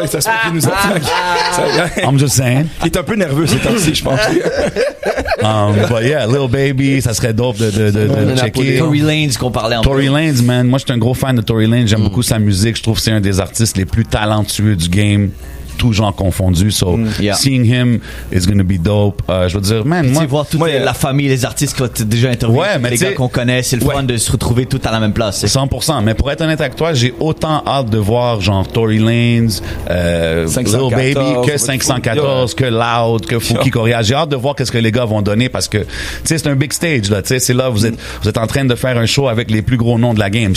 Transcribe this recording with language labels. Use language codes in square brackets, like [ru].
[fr] ça se peut qu'il nous attend. [en] I'm just saying. [fr] Il est un peu nerveux ces temps-ci, je pense. [en] But yeah, [fr] Lil Baby, ça serait dope de checker. Tory Lanez qu'on parlait en Tory Lanez, man. Moi, je suis un gros fan de Tory Lanez. J'aime beaucoup sa musique. Je trouve que c'est un des artistes les plus talentueux du game. Tout genre confondu, [en] seeing him is gonna be dope. [fr] Je veux dire, man, moi, voir toute la famille, les artistes que tu as déjà interviewés, les gars qu'on connaît, c'est le fun de se retrouver tout à la même place. 100%. Mais pour être honnête avec toi, j'ai autant hâte de voir genre Tory Lanez, Lil Baby, que 514, que Loud, que Fouki Correa. J'ai hâte de voir qu'est-ce que les gars vont donner parce que, tu sais, c'est un big stage là. Tu sais, c'est là vous êtes en train de faire un show avec les plus gros noms de la game.